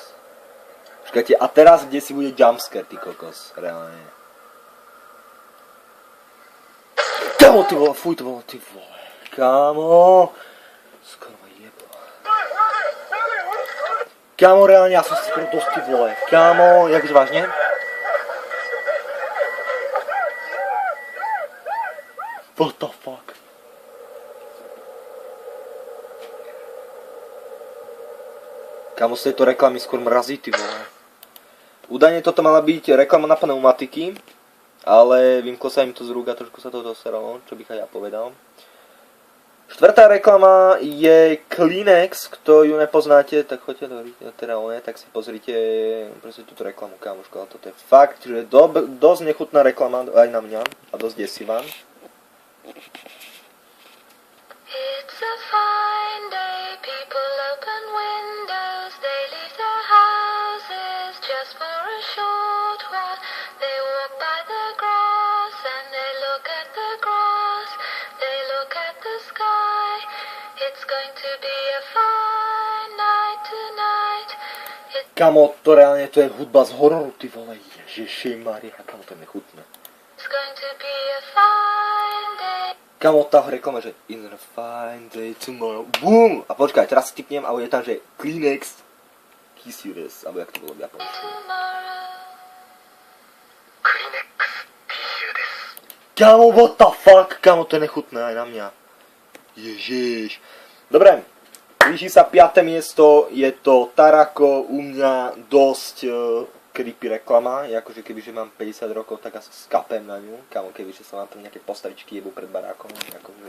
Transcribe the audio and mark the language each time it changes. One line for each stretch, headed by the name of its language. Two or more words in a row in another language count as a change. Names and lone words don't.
Slovak: Počkajte, a teraz kde si bude jumpscare, ty kokos, reálne. Kámo, ty vole, fuj, to bolo, ty vole, kámo. Skoro ma jebo. Kámo, reálne, ja som si skoro dosť, ty vole. Kámo, jak vážne?
English: What the fuck?
Slovak: Kámo, z tejto reklamy skôr mrazí, ty vole. Údajne toto mala byť reklama na pneumatiky, ale vymklo sa im to z rúk a trošku sa to doseralo, čo bych aj ja povedal. Štvrtá reklama je Kleenex, kto ju nepoznáte, tak choďte do teda tak si pozrite proste túto reklamu, kámoško, ale toto je fakt, že dosť nechutná reklama aj na mňa a dosť desivá.
English: It's a fine day, people open windows, they leave their houses just for a short while. They walk by the grass and they look at the grass, they look at the sky. It's going to be a fine night tonight.
Slovak: Kamo, to reálne to je hudba z hororu, ty vole, ježišimaria, kamo, to je nechutné.
English: It's going to be a fine day.
Slovak: Kamo, tá reklama, že
English: in a fine day tomorrow,
Slovak: boom! A počkaj, teraz si tipnem a bude tam, že Kleenex
English: kiss you this,
Slovak: alebo jak to bolo v japonsku. Kamo,
English: what the fuck?
Slovak: Kamo, to je nechutné aj na mňa. Ježiš. Dobre, blíži sa 5. miesto, je to Tarako, u mňa dosť creepy reklama, akože kebyže mám 50 rokov, tak asi skapem na ňu, kamo, kebyže sa vám tam nejaké postavičky jebú pred barákom, akože.